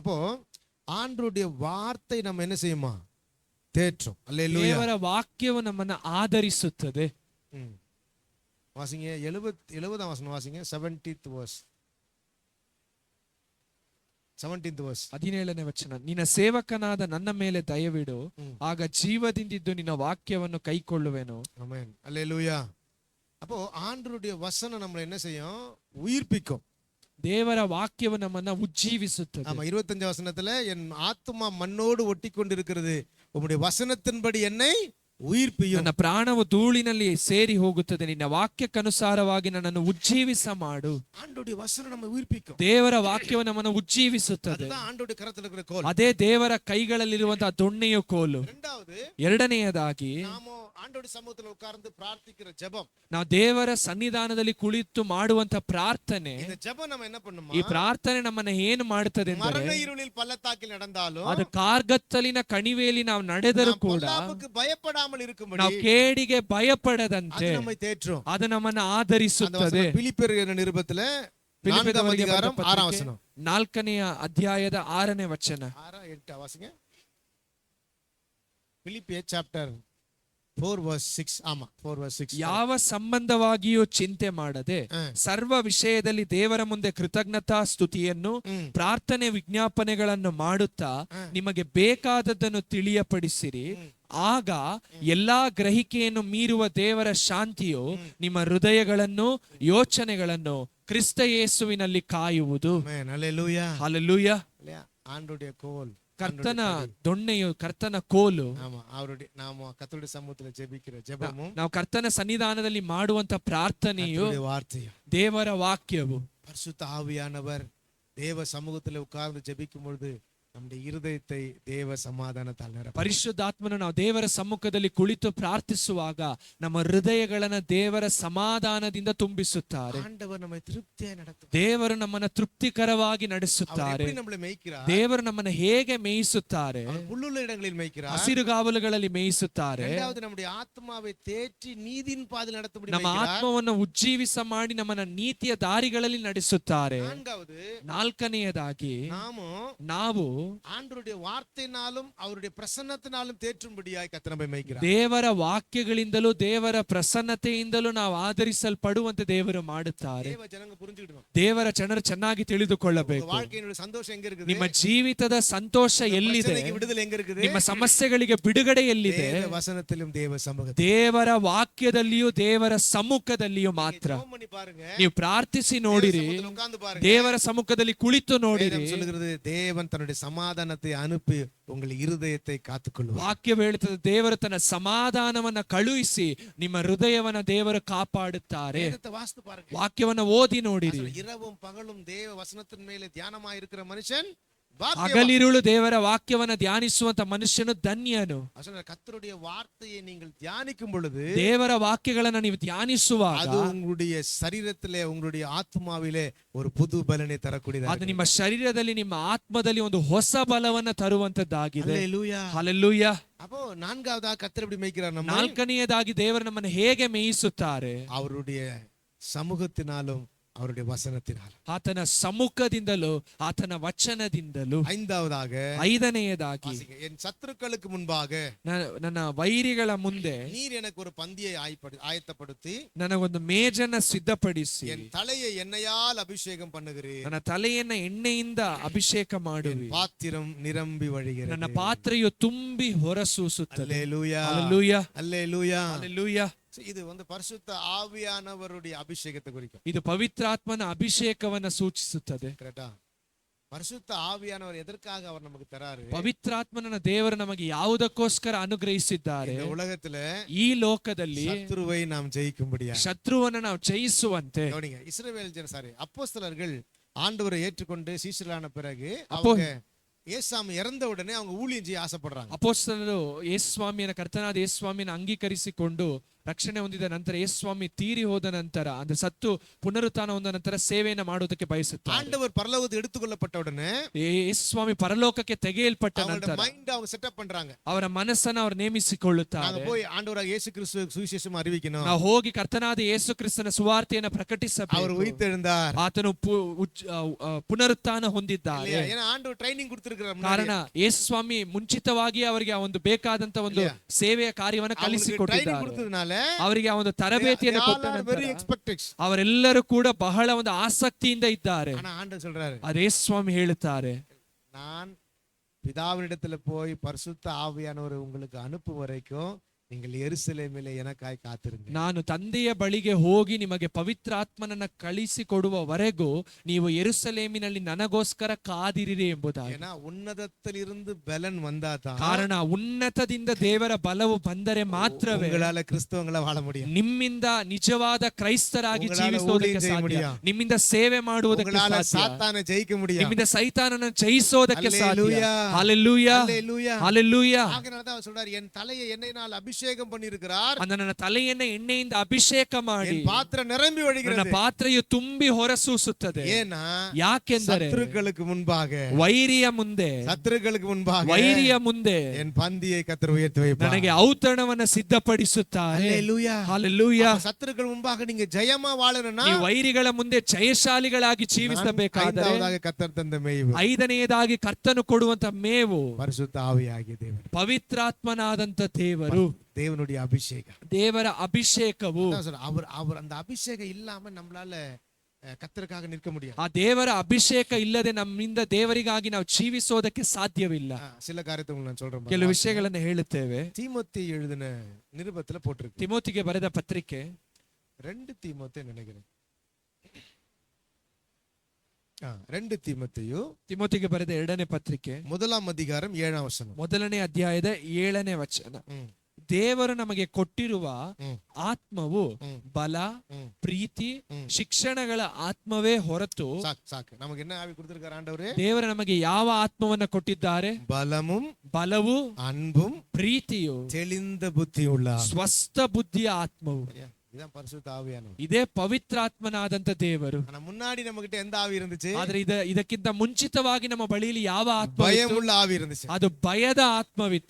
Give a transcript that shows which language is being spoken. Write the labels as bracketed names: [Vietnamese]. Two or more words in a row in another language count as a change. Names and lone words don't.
[Tamil] அப்போ ஆண்டவருடைய வார்த்தை நம்ம என்ன செய்யுமா? தேற்றும். அல்லேலூயா. [Kannada] ದೇವರ ವಾಕ್ಯವು ನಮ್ಮನ್ನು ಆಧರಿಸುತ್ತದೆ. [Tamil] வாசிங்க 70ஆம் வசனம் வாசிங்க. [English] 17th verse. [Kannada] 17ನೇ ವಚನ. ನಿನ್ನ ಸೇವಕನಾದ ನನ್ನ ಮೇಲೆ ದಯವಿಡು, ಆಗ ಜೀವದಿಂದಿದ್ದು ನಿನ್ನ ವಾಕ್ಯವನ್ನು ಕೈಕೊಳ್ಳುವೆನು. [Tamil] ஆமென். அல்லேலூயா. அப்போ ஆண்டவருடைய வசனம் நம்மளை என்ன செய்யும்? உயிர்ப்பிக்கும். [Kannada] ದೇವರ ವಾಕ್ಯವು ನಮ್ಮನ್ನ ಉಜ್ಜೀವಿಸುತ್ತದೆ. [Tamil] ஆமா, 25 வசனத்துல என் ஆத்துமா மண்ணோடு ஒட்டி கொண்டிருக்கிறது, உம்முடைய வசனத்தின்படி என்னை ಉಯಿರ್ಪಿಯು. [Kannada] ನನ್ನ ಪ್ರಾಣವು ಧೂಳಿನಲ್ಲಿ ಸೇರಿ ಹೋಗುತ್ತದೆ, ನಿನ್ನ ವಾಕ್ಯಕ್ಕನುಸಾರವಾಗಿ ನನ್ನನ್ನು ಉಜ್ಜೀವಿಸ ಮಾಡು. [Tamil] ஆண்டவருடைய வசனம் நம்ம உயிர்ப்பிக்கும். [Kannada] ದೇವರ ವಾಕ್ಯವು ನಮ್ಮನ್ನು ಉಜ್ಜೀವಿಸುತ್ತದೆ. [Tamil] அதுதான் ஆண்டவருடைய கரத்துல இருக்கிற கோல். [Kannada] ಅದೇ ದೇವರ ಕೈಗಳಲ್ಲಿರುವಂತಹ ದೊಣ್ಣೆಯ ಕೋಲು. ಎರಡನೆಯದಾಗಿ [Tamil] ನಾವು ஆண்டவருடைய சமூகத்துல உட்கார்ந்து பிரார்த்திக்கிற ஜெபம். [Kannada] ನಾವು ದೇವರ ಸನ್ನಿಧಾನದಲ್ಲಿ ಕುಳಿತು ಮಾಡುವಂತ ಪ್ರಾರ್ಥನೆ. [Tamil] இந்த ஜெபம் நம்ம என்ன பண்ணுமா? [Kannada] ಈ ಪ್ರಾರ್ಥನೆ ನಮ್ಮನ್ನ ಏನು ಮಾಡುತ್ತದೆ ಅಂದರೆ, [Tamil] மரண இருளில் பள்ளத்தாக்கில் நடந்தாலும், [Kannada] ಅದು ಕಾರ್ಗತ್ತಲಿನ ಕಣಿವೆಯಲ್ಲಿ ನಾವು ನಡೆದರೂ ಕೂಡ [Tamil] ಭಯಪಡಾமல் இருக்கும்படி, [Kannada] ನಾವು ಕೇಡಿಗೆ ಭಯಪಡದಂತೆ [Tamil] நம்மை தேற்றும். [Kannada] ಅದು ನಮ್ಮನ್ನ ಆಧರಿಸುತ್ತದೆ. [Tamil] பிலிப்பியர் நிருபத்துல 4ஆம் அதிகாரம் 6ஆம் வசனம். [Kannada] 4ನೇ ಅಧ್ಯಾಯದ 6ನೇ ವಚನ. [Tamil] 6 8 ವಾಸಿங்க. பிலிப்பியர் சாப்டர் 4 verse 6. ஆமா, 4 verse 6. [Kannada] ಯಾವ ಸಂಬಂಧವಾಗಿಯೂ ಚಿಂತೆ ಮಾಡದೆ ಸರ್ವ ವಿಷಯದಲ್ಲಿ ದೇವರ ಮುಂದೆ ಕೃತಜ್ಞತಾ ಸ್ತುತಿಯನ್ನು ಪ್ರಾರ್ಥನೆ ವಿಜ್ಞಾಪನೆಗಳನ್ನು ಮಾಡುತ್ತಾ ನಿಮಗೆ ಬೇಕಾದದ್ದನ್ನು ತಿಳಿಯಪಡಿಸಿರಿ. ಆಗ ಎಲ್ಲಾ ಗ್ರಹಿಕೆಯನ್ನು ಮೀರುವ ದೇವರ ಶಾಂತಿಯು ನಿಮ್ಮ ಹೃದಯಗಳನ್ನು ಯೋಚನೆಗಳನ್ನು ಕ್ರಿಸ್ತ ಯೇಸುವಿನಲ್ಲಿ ಕಾಯುವುದು. ಹಲ್ಲೆಲೂಯಾ. [Tamil] ஆண்டவருடைய கோல், [Kannada] ಕರ್ತನ ದೊಣ್ಣೆಯು, ಕರ್ತನ ಕೋಲು. ನಾವು ಕರ್ತನ ಸಮ್ಮುಖದಲ್ಲಿ ಜೆಬಿக்கிற ಜೆಬಮು, ನಾವು ಕರ್ತನ ಸನ್ನಿಧಾನದಲ್ಲಿ ಮಾಡುವಂತ ಪ್ರಾರ್ಥನೆಯು ದೇವರ ವಾಕ್ಯವು. [Tamil] பரிசுத்த ஆவியானவர் தேவ சமூகத்தில் உட்கார்ந்து ஜெபிக்கும் பொழுது நம்முடைய இருதயத்தை தேவ சமாதானத்தால் நிரப்பும். [Kannada] ಪರಿಶುದ್ಧಾತ್ಮನು ನಾವು ದೇವರ ಸಮ್ಮುಖದಲ್ಲಿ ಕುಳಿತು ಪ್ರಾರ್ಥಿಸುವಾಗ ನಮ್ಮ ಹೃದಯಗಳನ್ನ ದೇವರ ಸಮಾಧಾನದಿಂದ ತುಂಬಿಸುತ್ತಾರೆ. ஆண்டவர் நம்மை திருப்தியாய் நடத்துவார். ದೇವರು ನಮ್ಮನ್ನ ತೃಪ್ತಿಕರವಾಗಿ ನಡೆಸುತ್ತಾರೆ. ದೇವರು ನಮ್ಮನ್ನ ಹೇಗೆ ಮೇಯಿಸುತ್ತಾರೆ? [Tamil] புல்லுள்ள இடங்களில் மேய்க்கிறார். [Kannada] ಹಸಿರುಗಾವಲುಗಳಲ್ಲಿ ಮೇಯಿಸುತ್ತಾರೆ. [Tamil] இரண்டாவது நம்முடைய ஆத்மாவை தேற்றி நீதியின் பாதையில் நடத்தும்படி [Kannada] ನಮ್ಮ ಆತ್ಮವನ್ನು ಉಜ್ಜೀವಿಸ ಮಾಡಿ ನಮ್ಮನ್ನ ನೀತಿಯ ದಾರಿಗಳಲ್ಲಿ ನಡೆಸುತ್ತಾರೆ. ನಾಲ್ಕನೆಯದಾಗಿ ನಾವು [Tamil] ஆண்டவருடைய வார்த்தையினாலும் அவருடைய பிரசன்னத்தினாலும் தேற்றும்படியாய் கர்த்தர் நம்மை மேய்க்கிறார். [Kannada] ದೇವರ ವಾಕ್ಯಗಳಿಂದಲೂ ದೇವರ ಪ್ರಸನ್ನತೆಯಿಂದಲೂ ನಾವು ಆಧರಿಸಲ್ಪಡುವಂತೆ ದೇವರು ಮಾಡುತ್ತಾರೆ. [Tamil] தேவ ஜனங்க புரிஞ்சுக்கிடணும். [Kannada] ದೇವರ ಜನರು ಚೆನ್ನಾಗಿ ತಿಳಿದುಕೊಳ್ಳಬೇಕು. [Tamil] வாழ்க்கையினுடைய சந்தோஷம் எங்க இருக்குது? [Kannada] ನಿಮ್ಮ ಜೀವಿತದ ಸಂತೋಷ ಎಲ್ಲಿದೆ? [Tamil] விடுதலை எங்க இருக்குது? [Kannada] ನಿಮ್ಮ ಸಮಸ್ಯೆಗಳಿಗೆ ಬಿಡುಗಡೆ ಎಲ್ಲಿದೆ? [Tamil] தேவ வசனத்திலும் தேவ சமூகத்திலும். [Kannada] ದೇವರ ವಾಕ್ಯದಲ್ಲಿಯೂ ದೇವರ ಸಮ್ಮುಖದಲ್ಲಿಯೂ ಮಾತ್ರ. ನೀವು ಪ್ರಾರ್ಥಿಸಿ ನೋಡಿರಿ, ದೇವರ ಸಮ್ಮುಖದಲ್ಲಿ ಕುಳಿತು ನೋಡಿರಿ. [Tamil] தேவன் தன்னுடைய சமாதானத்தை அனுப்பி உங்கள் இருதயத்தை காத்துக்கொள்வார். [Kannada] ವಾಕ್ಯ ಹೇಳುತ್ತದೆ, ದೇವರು ತನ್ನ ಸಮಾಧಾನವನ್ನ ಕಳುಹಿಸಿ ನಿಮ್ಮ ಹೃದಯವನ್ನ ದೇವರು ಕಾಪಾಡುತ್ತಾರೆ. ವಾಕ್ಯವನ್ನ ಓದಿ ನೋಡಿರಿ. [Tamil] இரவும் பகலும் தேவ வசனத்தின் ಮೇಲೆ தியானமாய் இருக்கிற மனுஷன் [Kannada] ಹಗಲಿರುಳು ದೇವರ ವಾಕ್ಯವನ್ನ ಧ್ಯಾನಿಸುವಂತ ಮನುಷ್ಯನು ಧನ್ಯನು. [Tamil] கர்த்தருடைய வார்த்தையை நீங்கள் தியானிக்கும் பொழுது, [Kannada] ದೇವರ ವಾಕ್ಯಗಳನ್ನ ನೀವು ಧ್ಯಾನಿಸುವಾಗ [Tamil] அது உங்களுடைய சரீரத்திலே, உங்களுடைய ஆத்மாவிலே ஒரு புது பலனை தரக்கூடியது. [Kannada] ಅದು ನಿಮ್ಮ ಶರೀರದಲ್ಲಿ, ನಿಮ್ಮ ಆತ್ಮದಲ್ಲಿ ಒಂದು ಹೊಸ ಬಲವನ್ನ ತರುವಂತದ್ದಾಗಿದೆ. [Tamil] ஹல்லேலூயா. [Kannada] ಹಲ್ಲೆಲೂಯಾ. [Tamil] அப்போ நான்காவதா கர்த்தர் எப்படி மேய்க்கிறார்? நம்ம [Kannada] ನಾಲ್ಕನೆಯದಾಗಿ ದೇವರು ನಮ್ಮನ್ನು ಹೇಗೆ ಮೇಯಿಸುತ್ತಾರೆ? [Tamil] அவருடைய சமூகத்தினாலும் அவருடைய வசனத்தினாலும். [Kannada] ಆತನ ಸಮ್ಮುಖದಿಂದಲೂ ಆತನ ವಚನದಿಂದಲೂ. ಐದನೆಯದಾಗಿ [Tamil] என் சத்துருக்களுக்கு முன்பாக, [Kannada] ನನ್ನ ವೈರಿಗಳ ಮುಂದೆ [Tamil] நீர் எனக்கு ஒரு பந்தியை ஆயத்தப்படுத்தி [Kannada] ನನಗೊಂದು ಮೇಜನ್ನ ಸಿದ್ಧಪಡಿಸಿ [Tamil] என் தலையை எண்ணெயால் அபிஷேகம் பண்ணுகிறீர். [Kannada] ನನ್ನ ತಲೆಯನ್ನ ಎಣ್ಣೆಯಿಂದ ಅಭಿಷೇಕ ಮಾಡುವಿ. [Tamil] பாத்திரம் நிரம்பி வழிகிறது. [Kannada] ನನ್ನ ಪಾತ್ರೆಯು ತುಂಬಿ ಹೊರಸೂಸುತ್ತದೆ. [Tamil] அல்லேலூயா. [Kannada] ಹಲ್ಲೆಲೂಯಾ. [Tamil] அல்லேலூயா. [Kannada] ಹಲ್ಲೆಲೂಯಾ. [Tamil] இது வந்து பரிசுத்த ஆவியானவருடைய அபிஷேகத்தை குறிக்கும். [Kannada] ಇದು ಪವಿತ್ರಾತ್ಮನ ಅಭಿಷೇಕವನ್ನ ಸೂಚಿಸುತ್ತದೆ. [Tamil] கரெக்டா? பரிசுத்த ஆவியானவர் எதற்காக அவர் நமக்கு தராரு? [Kannada] ಪವಿತ್ರಾತ್ಮನನ್ನ ದೇವರು ನಮಗೆ ಯಾವುದಕ್ಕೋಸ್ಕರ ಅನುಗ್ರಹಿಸಿದ್ದಾರೆ? [Tamil] இந்த உலகத்துல [Kannada] ಈ ಲೋಕದಲ್ಲಿ [Tamil] சத்துருவை நாம் ஜெயிக்கும்படியா. [Kannada] ಶತ್ರುವನ್ನ ನಾವು ಜಯಿಸುವಂತೆ. [Tamil] கவனிங்க, இஸ்ரவேல் அப்போஸ்தலர்கள் ஆண்டவரை ஏற்றுக்கொண்டு சீஷர்களான பிறகு அவங்க ஏசாமி இறந்த உடனே அவங்க ஊழியம் செய்ய ஆசைப்படுறாங்க. [Kannada] ಅಪೊಸ್ತಲರು ಯೇಸುಸ್ವಾಮಿಯನ್ನ ಕರ್ತನಾದ ಯೇಸುಸ್ವಾಮಿಯನ್ನು ಅಂಗೀಕರಿಸಿಕೊಂಡು ರಕ್ಷಣೆ ಹೊಂದಿದ ನಂತರ ಯೇಸುಸ್ವಾಮಿ ತೀರಿ ಹೋದ ನಂತರ ಅಂದ್ರೆ ಸತ್ತು ಪುನರುತ್ಥಾನ ಹೊಂದ ನಂತರ ಸೇವೆಯನ್ನು ಮಾಡುವುದಕ್ಕೆ ಬಯಸುತ್ತಾರೆ. [Tamil] ஆண்டவர் பரலோகத்துக்கு எடுத்துக்கொள்ளப்பட்ட உடனே [Kannada] ಯೇಸುಸ್ವಾಮಿ ಪರಲೋಕಕ್ಕೆ ತೆಗೆಯಲ್ಪಟ್ಟ ನಂತರ [Tamil] மைண்ட் அவங்க செட்டப் பண்றாங்க. [Kannada] ಅವರ ಮನಸ್ಸನ್ನು ಅವರು ನೇಮಿಸಿಕೊಳ್ಳುತ್ತಾರೆ. [Tamil] ನಾವು போய் ஆண்டவராக இயேசு கிறிஸ்து சுவிசேஷம் அறிவிக்கணும். [Kannada] ನಾವು ಹೋಗಿ ಕರ್ತನಾದ ಯೇಸು ಕ್ರಿಸ್ತನ ಸುವಾರ್ತೆಯನ್ನು ಪ್ರಕಟಿಸಬೇಕು. [Tamil] அவர் உயிர்த்தெழுந்தார், [Kannada] ಆತನು ಪುನರುತ್ಥಾನ ಹೊಂದಿದ್ದಾರೆ. [Tamil] ஏன்னா ஆண்டவர் ட்ரைனிಂಗ್ கொடுத்திருக்கிறார். [Kannada] ಕಾರಣ ಯೇಸುಸ್ವಾಮಿ ಮುಂಚಿತವಾಗಿ ಅವರಿಗೆ ಆ ಒಂದು ಬೇಕಾದಂತ ಒಂದು ಸೇವೆಯ ಕಾರ್ಯವನ್ನು ಕಲಿಸಿಕೊಟ್ಟಿದ್ದಾರೆ. ಅವರಿಗೆ ಆ ಒಂದು ತರಬೇತಿಯನ್ನು ಕೊಟ್ಟ ನಂತರ ಅವರೆಲ್ಲರೂ ಕೂಡ ಬಹಳ ಒಂದು ಆಸಕ್ತಿಯಿಂದ ಇದ್ದಾರೆ. ಅದೇ ಸ್ವಾಮಿ ಹೇಳುತ್ತಾರೆ, [Tamil] நான் பிதாவினிடத்துல போய் பரிசுத்த ஆவியானவரை உங்களுக்கு அனுப்பும் வரைக்கும் நீங்கள் எருசலேமிலே எனக்காய் காத்திருங்க. [Kannada] ನಾನು ತಂದೆಯ ಬಳಿಗೆ ಹೋಗಿ ನಿಮಗೆ ಪವಿತ್ರಾತ್ಮನನ್ನ ಕಳಿಸಿಕೊಡುವವರೆಗೂ ನೀವು ಯೆರೂಸಲೇಮಿನಲ್ಲಿ ನನಗೋಸ್ಕರ ಕಾದಿರಿರಿ ಎಂಬುದಾಗಿ. [Tamil] ஏன்னா உன்னதத்திலிருந்து பலன் வந்தாதான், [Kannada] ಕಾರಣ ಉನ್ನತದಿಂದ ದೇವರ ಬಲವು ಬಂದರೆ ಮಾತ್ರವೇ [Tamil] உங்களால கிறிஸ்தவங்கள வாழ முடியும். [Kannada] ನಿಮ್ಮಿಂದ ನಿಜವಾದ ಕ್ರೈಸ್ತರಾಗಿ ಜೀವಿಸುವುದಕ್ಕೆ ಸಾಧ್ಯ. ನಿಮ್ಮಿಂದ ಸೇವೆ ಮಾಡುವುದಕ್ಕೆ [Tamil] உங்களால [Kannada] ಸಾಧ್ಯ. [Tamil] சாத்தானை ஜெயிக்க முடியும். [Kannada] ನಿಮ್ಮಿಂದ ಸೈತಾನನ ಜಯಿಸೋದಕ್ಕೆ ಸಾಧ್ಯ. [Tamil] ஹல்லேலூயா, ஹalleluya, ஹல்லேலூயா, ஹalleluya. ஆகையால தான் அவர் சொல்றார், என் தலையை எண்ணெயினால் அபிஷேகம் பண்ணியிருக்கிறார். [Kannada] ನನ್ನ ತಲೆಯನ್ನು ಎಣ್ಣೆಯಿಂದ ಅಭಿಷೇಕ ಮಾಡಿ [Tamil] என் பாத்திரம் நிரம்பி [Kannada] ನನ್ನ [Tamil] வழிகிறது. [Kannada] ಪಾತ್ರೆಯು ತುಂಬಿ ಹೊರಸೂಸುತ್ತದೆ. [Tamil] ஏன்னா [Kannada] ಯಾಕೆಂದರೆ [Tamil] சத்துருக்களுக்கு முன்பாக, [Kannada] ವೈರಿಯ ಮುಂದೆ, [Tamil] சத்துருக்களுக்கு முன்பாக [Kannada] ವೈರಿಯ ಮುಂದೆ [Tamil] என் பந்தியை கர்த்தர் உயர்த்தி வைப்பார். [Kannada] ನನಗೆ ಔತಣವನ್ನ ಸಿದ್ಧಪಡಿಸುತ್ತಾರೆ. [Tamil] ஹல்லேலூயா, ஹalleluya. சத்துருக்கள் முன்பாக நீங்க ஜெயமா வாழணும்னா [Kannada] ಈ ವೈರಿಗಳ ಮುಂದೆ ಜಯಶಾಲಿಗಳಾಗಿ ಜೀವಿಸಬೇಕಾದರೆ [Tamil] ஐந்தாவதாக கர்த்தர் தந்த மேய்வு, [Kannada] ಐದನೆಯದಾಗಿ ಕರ್ತನು ಕೊಡುವಂತ ಮೇವು [Tamil] பரிசுத்த ஆவியாகிய தேவன், [Kannada] ಪವಿತ್ರಾತ್ಮನಾದಂತ ದೇವರು, [Tamil] தேவனுடைய அபிஷேகம். [Kannada] ದೇವರ ಅಭಿಷೇಕವು. [Tamil] அவர் அந்த அபிஷேகம் இல்லாம நம்மளால கர்த்தருக்காக நிற்க முடியாது. [Kannada] ಆ ದೇವರ ಅಭಿಷೇಕ ಇಲ್ಲದೆ ನಮ್ಮಿಂದ ದೇವರಿಗಾಗಿ ನಾವು ಜೀವಿಸೋದಕ್ಕೆ ಸಾಧ್ಯವಿಲ್ಲ. [Tamil] சில காரியத்தை உங்களுக்கு நான் சொல்றேன். [Kannada] ಕೆಲವು ವಿಷಯಗಳನ್ನು ಹೇಳುತ್ತೇವೆ. [Tamil] தீமோத்தி எழுதின நிருபத்துல போட்டிருக்கு. [Kannada] ತಿಮೋತಿಗೆ ಬರೆದ ಪತ್ರಿಕೆ [Tamil] 2 தீமோத்தே நினைக்கிறேன். 2 தீமோத்தேயು [Kannada] ತಿಮೋತಿಗೆ ಬರೆದ 2ನೇ ಪತ್ರಿಕೆ [Tamil] 1 அதிகாரம் 7 ವಚನ. [Kannada] 1ನೇ ಅಧ್ಯಾಯದ 7ನೇ ವಚನ. ದೇವರು ನಮಗೆ ಕೊಟ್ಟಿರುವ ಆತ್ಮವು ಬಲ, ಪ್ರೀತಿ, ಶಿಕ್ಷಣಗಳ ಆತ್ಮವೇ ಹೊರತು ಸಾಕು. [Tamil] ನಮಗೆ என்ன ஆவி கொடுத்திருக்கார் ஆண்டவரே? [Kannada] ದೇವರು ನಮಗೆ ಯಾವ ಆತ್ಮವನ್ನ ಕೊಟ್ಟಿದ್ದಾರೆ? ಬಲವು, [Tamil] அன்பும், [Kannada] ಪ್ರೀತಿಯು, [Tamil] தெளிந்த புத்தியுள்ள, [Kannada] ಸ್ವಸ್ಥ ಬುದ್ಧಿಯ ಆತ್ಮವು. [Tamil] இதான் பரிசுத்த ஆவியானவர். [Kannada] ಇದೇ ಪವಿತ್ರಾತ್ಮನಾದಂತ ದೇವರು. [Tamil] முன்னாடி நம்மகிட்ட எந்த ஆவி இருந்துச்சு? [Kannada] ಆದ್ರೆ ಇದಕ್ಕಿಂತ ಮುಂಚಿತವಾಗಿ ನಮ್ಮ ಬಳಿಯಲ್ಲಿ ಯಾವ ಆತ್ಮ? [Tamil] பயமுள்ள ஆவி இருந்துச்சு. [Kannada] ಅದು ಭಯದ ಆತ್ಮವಿತ್ತು.